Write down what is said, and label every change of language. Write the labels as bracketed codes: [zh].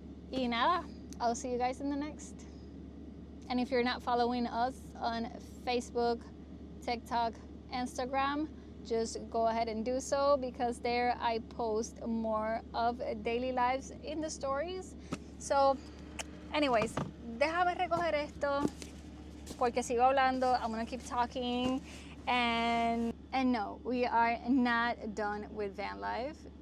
[es] Y nada, [en] I'll see you guys in the next. And if you're not following us on Facebook, TikTok, Instagram, just go ahead and do so, because there I post more of daily lives in the stories. So anyways, [es] déjame recoger esto porque sigo hablando. [en] I'm gonna keep talking, and no, we are not done with van life.